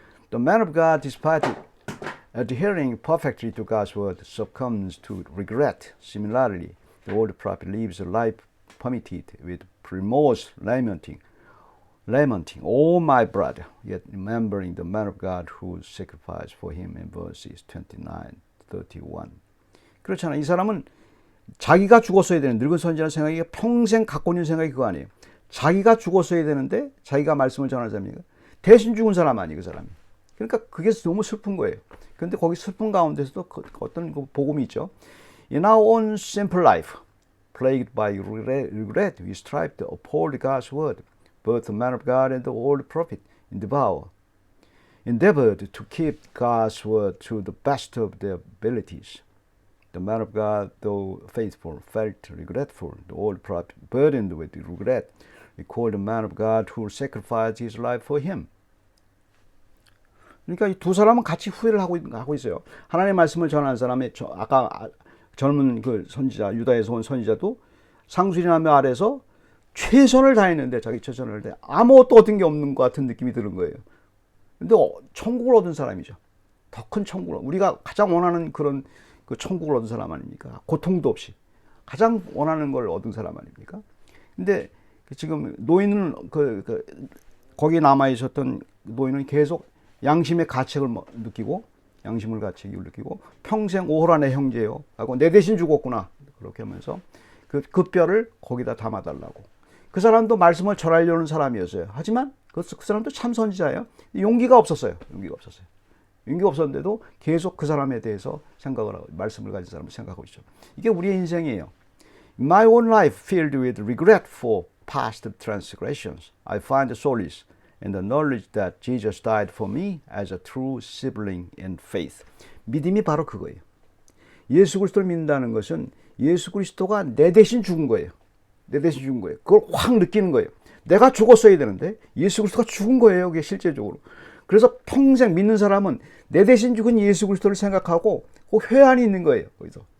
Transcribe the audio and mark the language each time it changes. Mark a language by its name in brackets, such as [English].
[English] The man of God, despite adhering perfectly to God's word, succumbs to regret. Similarly, the old prophet lives a life permitted with remorse, lamenting, oh my brother, yet remembering the man of God who sacrificed for him in verses 29, 31. [Korean] 그렇잖아. 이 사람은 자기가 죽었어야 되는, 늙은 선지자는 생각이 평생 갖고 있는 생각이 그거 아니에요. 자기가 죽었어야 되는데 자기가 말씀을 전하는 사람이니까 대신 죽은 사람 아니에요, 그 사람이. 그러니까 그게 너무 슬픈 거예요. 그런데 거기 슬픈 가운데서도 어떤 복음이 있죠. [English] In our own simple life, plagued by regret, we strive to uphold God's word. Both the man of God and the old prophet endeavored to keep God's word to the best of their abilities. The man of God, though faithful, felt regretful. The old prophet, burdened with regret, recalled the man of God who sacrificed his life for him. [Korean] 그러니까 이 두 사람은 같이 후회를 하고 있어요. 하나님의 말씀을 전하는 사람의 아까 젊은 그 선지자, 유다에서 온 선지자도 상수리나무 아래서 최선을 다했는데 자기 최선을 다해 아무것도 얻은 게 없는 것 같은 느낌이 드는 거예요. 근데 천국을 얻은 사람이죠. 더 큰 천국을. 우리가 가장 원하는 그런 그 천국을 얻은 사람 아닙니까? 고통도 없이 가장 원하는 걸 얻은 사람 아닙니까? 근데 지금 노인은 거기에 남아 있었던 노인은 계속 양심의 가책을 느끼고 양심을 가책을 느끼고 평생 오호라 내 형제요 하고 내 대신 죽었구나 그렇게 하면서 그 뼈를 거기다 담아달라고. 그 사람도 말씀을 전하려는 사람이었어요. 하지만 그 사람도 참 선지자예요. 용기가 없었어요. 용기가 없었는데도 계속 그 사람에 대해서 생각을 하고 말씀을 가진 사람을 생각하고 있죠. 이게 우리의 인생이에요. [English] In my own life filled with regret for past transgressions, I find solace in the knowledge that Jesus died for me as a true sibling in faith. [Korean] 믿음이 바로 그거예요. 예수 그리스도를 믿는다는 것은 예수 그리스도가 내 대신 죽은 거예요. 내 대신 죽은 거예요. 그걸 확 느끼는 거예요. 내가 죽었어야 되는데 예수 그리스도가 죽은 거예요. 그게 실제적으로. 그래서 평생 믿는 사람은 내 대신 죽은 예수 그리스도를 생각하고 그 회한이 있는 거예요. 거기서.